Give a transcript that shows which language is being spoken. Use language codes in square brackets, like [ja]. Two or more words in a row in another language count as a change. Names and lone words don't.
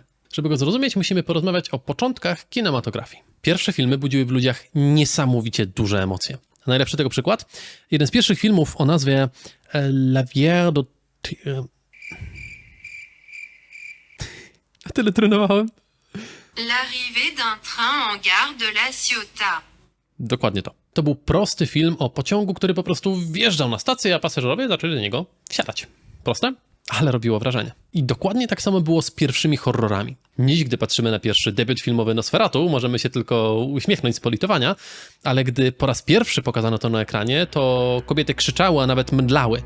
[pl] Żeby go zrozumieć, musimy porozmawiać o początkach kinematografii. Pierwsze filmy budziły w ludziach niesamowicie duże emocje. Najlepszy tego przykład? Jeden z pierwszych filmów o nazwie La Vierge de... Tyle trenowałem. L'arrivée d'un train en gare de La Ciotat. Dokładnie to. To był prosty film o pociągu, który po prostu wjeżdżał na stację, a pasażerowie zaczęli do niego wsiadać. Proste? Ale robiło wrażenie. I dokładnie tak samo było z pierwszymi horrorami. Dziś, gdy patrzymy na pierwszy debiut filmowy Nosferatu, możemy się tylko uśmiechnąć z politowania, ale gdy po raz pierwszy pokazano to na ekranie, to kobiety krzyczały, a nawet mdlały.